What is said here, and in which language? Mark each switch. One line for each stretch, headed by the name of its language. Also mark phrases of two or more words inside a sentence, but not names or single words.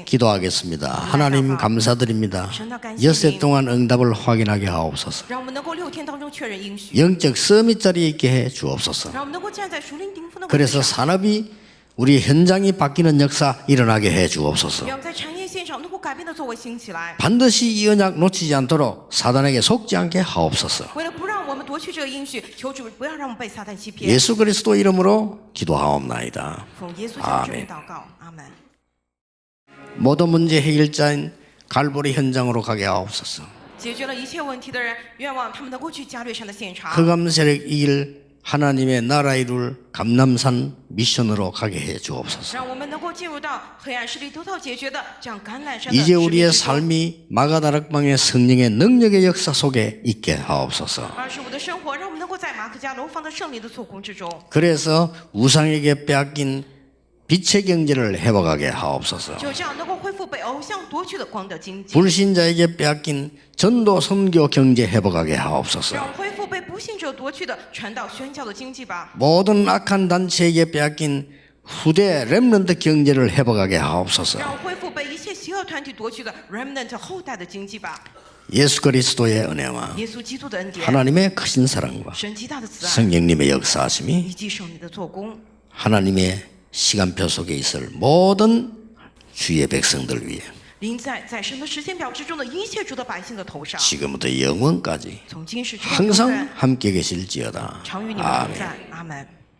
Korean: 기도하겠습니다. 하나님 감사드립니다. 엿새 동안 응답을 확인하게 하옵소서.
Chinese: 让我们能够6天当中确认应许，
Korean: 영적 서밋 자리에 있게 해 주옵소서.
Chinese: 让我们能够站在属灵顶峰的位置
Korean: 그래서
Chinese: 上。
Korean: 산업이 우리 현장이 바뀌는 역사 일어나게 해 주옵소서.
Chinese: 让在产业线上能够改变的作为兴起来。
Korean: 반드시 이 언약 놓치지 않도록 사단에게 속지 않게 하옵소서.
Chinese: 为了不让我们夺去这个应许，求主不要让我们被撒旦欺骗。
Korean: 예수 그리스도 이름으로 기도하옵나이다.
Chinese: 奉耶稣基督之名祷告，阿门。
Korean: 모든 문제 해결자인 갈보리 현장으로 가게 하옵소서.
Chinese: 解决了一切问题的人，愿望他们能够去加略山的现场。
Korean: 흑암 세력 이길 하나님의 나라 이룰 감남산 미션으로 가게 해 주옵소서.
Chinese: 让我们能够进入到黑暗势力得到解决的这样橄榄山的
Korean: 이제
Chinese: 使命
Korean: 우리의
Chinese: 之中。
Korean: 삶이 마가다락방의 성령의 능력의 역사 속에 있게 하옵소서.
Chinese: 25 的生活，让我们能够在马可加楼房的圣灵的做工之中。
Korean: 그래서 우상에게 빼앗긴 빛의 경제를 회복하게 하옵소서.
Chinese: 就这样能够恢复被偶像夺去的光的经济，
Korean: 불신자에게 빼앗긴 전도 선교 경제 회복하게 하옵소서.
Chinese: 让恢复被不信者夺去的传道宣教的经济吧。
Korean: 모든 악한 단체에게 빼앗긴 후대 렘넌트 경제를 회복하게 하옵소서.
Chinese: 让恢复被一切邪恶团体夺去的 remnant 后代的经济吧。
Korean: 예수 그리스도의 은혜와
Chinese: 耶稣基督的恩典，
Korean: 하나님의 크신 사랑과
Chinese: 神极大的慈爱，
Korean: 성령님의 역사하심이
Chinese: 以及圣灵的做工，
Korean: 하나님의 시간표 속에 있을 모든 주의 백성들 위해
Chinese: 临在神的时间表之中的一切主的百姓的头上，
Korean: 지금부터 영원까지
Chinese: 从今时直到永
Korean: 항상
Chinese: 远，
Korean: 함께 계실지어다.
Chinese: 常与你们同
Korean: 아멘.
Chinese: 在。阿门。